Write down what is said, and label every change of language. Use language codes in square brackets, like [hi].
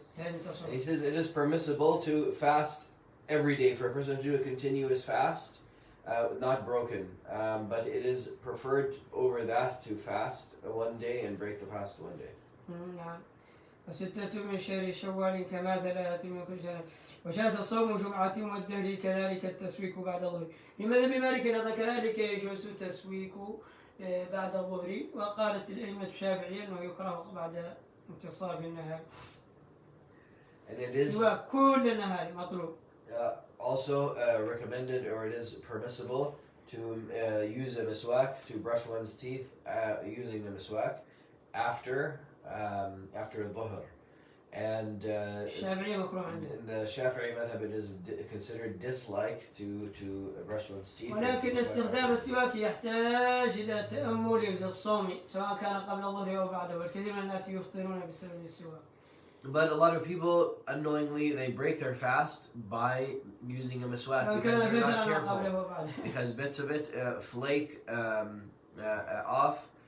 [en] And he says it is permissible to fast every day for a person to do a continuous fast, not broken, but it is preferred over that to fast one day and break the fast one day. [ar] نعم. وستة من شهر شوال كما 3 من كل سنة. وجاز صوم جمعة والدهر كذلك التسويك بعد الظهر. لمذهب مالك أيضا كذلك يجوز التسويك بعد الظهر وقالت الأئمة الشافعية أنه يكره بعد انتصاف النهار. سواء كل النهار مطلوب. [en] Also recommended, or it is permissible to use a miswak to brush one's teeth using a miswak after dhuhr. And the Shafi'i madhab, it is considered disliked to brush one's teeth. [ar] ولكن استخدام السواك يحتاج إلى تأمل في الصوم سواء كان قبل الظهر أو بعده والكثير من الناس يفطرون بسبب السواك. [en] But a lot of people unknowingly they break their fast by using a miswak because they're not careful. Because bits of it flake off.